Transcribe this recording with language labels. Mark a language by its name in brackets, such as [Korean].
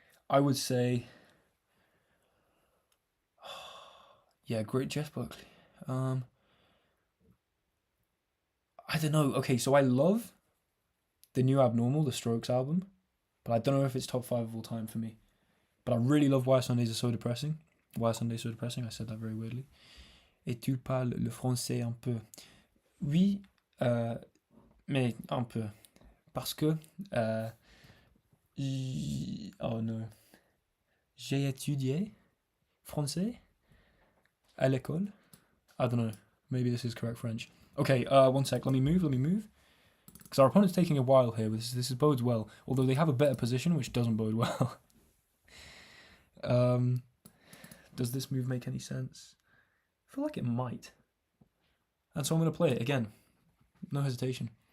[English] I would say, great Jeff Buckley. I don't know. Okay, so I love the new Abnormal, the Strokes album, but I don't know if it's top 5 of all time for me. But I really love Why Sundays Are So Depressing. Why Sundays So Depressing, I said that very weirdly. [French] Et tu parles le français un peu? Oui, mais un peu. Parce que, [English] oh no. [French] J'ai étudié français à l'école. [English] I don't know. Maybe this is correct French. Okay, one sec. Let me move. Because our opponent's taking a while here. This bodes well. Although they have a better position, which doesn't bode well. Does this move make any sense? I feel like it might. And so I'm going to play it again. No hesitation.